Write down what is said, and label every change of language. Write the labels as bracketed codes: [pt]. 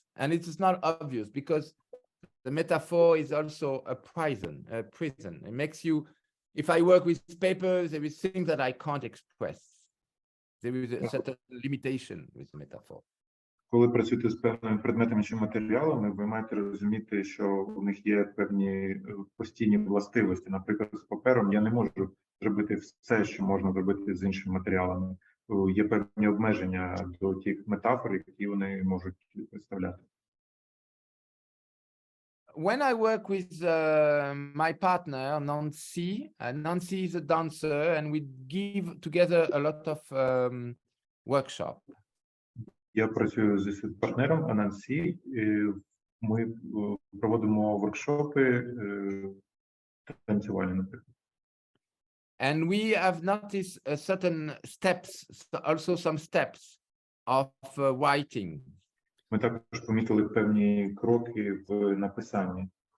[en] And it is not obvious because the metaphor is also a prison. It makes you, if I work with paper, there is things that I can't express. There is a certain limitation with the metaphor. [uk] Коли працюєте з певними предметами чи матеріалами, ви маєте розуміти, що у них є певні постійні властивості. Наприклад, з папером я не можу зробити все, що можна зробити з іншими матеріалами. Є певні обмеження до тих метафор, які вони можуть представляти. [en] When I work with my partner, Nancy is a dancer, and we give together a lot of workshops. [uk] Я працюю зі партнером Анансі, і ми проводимо воркшопи танцювальні, наприклад. [en] And we have noticed certain steps, also some steps of writing. [uk] Ми також помітили певні кроки в написанні.